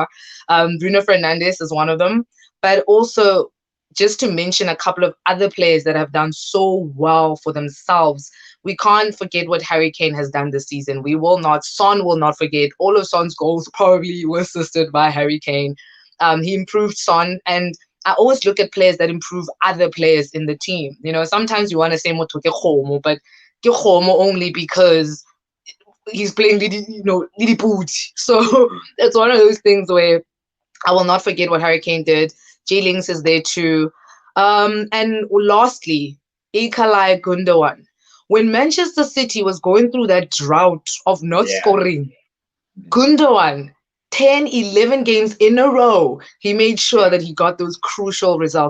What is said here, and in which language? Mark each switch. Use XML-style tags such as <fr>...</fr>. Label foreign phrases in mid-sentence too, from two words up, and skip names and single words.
<en>Bruno Fernandes is one of them. But also, just to mention a couple of other players that have done so well for themselves, we can't forget what Harry Kane has done this season. Son will not forget. All of Son's goals probably were assisted by Harry Kane. He improved Son, and I always look at players that improve other players in the team. You know, sometimes you want to say</en> <st>Motho ke kgomo,</st> <en>but</en> <st>ke kgomo</st> <en>only because he's playing Lidi Boot. So it's one of those things where I will not forget what Harry Kane did. Jay Links is there too. And lastly, Ilkay Gundogan. When Manchester City was going through that drought of not scoring, Gundogan, 10, 11 games in a row, he made sure that he got those crucial results.</en>